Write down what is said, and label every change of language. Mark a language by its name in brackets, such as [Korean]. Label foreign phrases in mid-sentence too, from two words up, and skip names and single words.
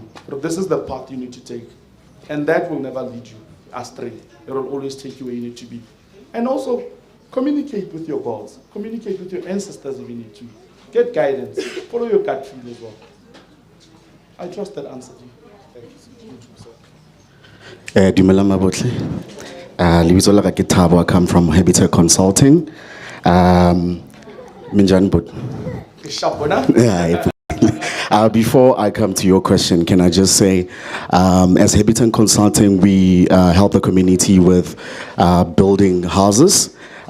[English] But this is the path you need to take. And that will never lead you astray. It will always take you where you need to be. And also, communicate with your gods. Communicate with your ancestors if you need to. Get guidance. Follow your gut feel as well. I trust that answered you. Thank you. [Southern Sotho] Dumelang mabotle. Lebitso la ka ke Thabo, [English] I come from Habitat Consulting. [Zulu] Minjani bot. [English] Before I come to your question, can I just say, as Habitat Consulting, we help the community with building houses.